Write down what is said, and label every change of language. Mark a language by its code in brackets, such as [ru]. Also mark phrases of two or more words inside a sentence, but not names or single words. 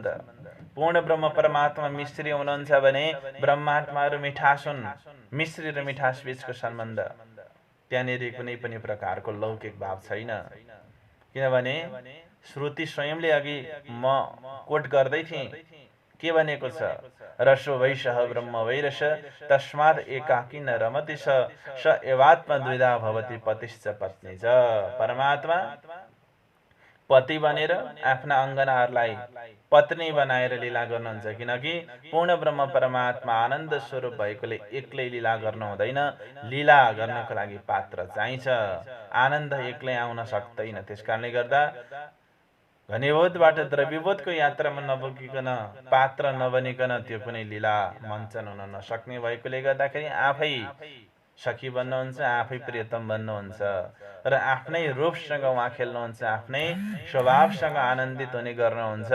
[ne] पूर्ण ब्रह्म परमात्मा मिश्री हुनुहुन्छ भने ब्रह्मात्माहरू मिठास हुन्, मिश्री र मिठास बीचको सम्बन्ध। त्यहाँनिर कुनै पनि प्रकारको लौकिक भाव छैन, किनभने श्रुति स्वयंले अघि म कोट गर्दै थिएँ, के भनेको छ? [sa] रसो वैशः ब्रह्म वैरस तस्मात् एकाकी न रमति स एवात्म द्विधा भवति पतिश्च पत्नी च। [ne] परमात्मा पति बनेर आफ्ना अङ्गनाहरूलाई पत्नी बनाएर लीला गर्नुहुन्छ, किनकि पूर्ण ब्रह्म परमात्मा आनन्द स्वरूप भएकोले एक्लै लीला गर्नु हुँदैन। लीला गर्नको लागि पात्र चाहिन्छ, आनन्द एक्लै आउन सक्दैन। त्यसकारणले गर्दा घनीभूतबाट द्रव्यभूतको यात्रामा नपुगिकन, पात्र नबनिकन त्यो कुनै लीला मञ्चन हुन नसक्ने भएकोले गर्दाखेरि आफै सखी बन्नुहुन्छ, आफै प्रियतम बन्नुहुन्छ र आफ्नै रूपसँग उहाँ खेल्नुहुन्छ, आफ्नै स्वभावसँग आनन्दित हुने गर्नुहुन्छ।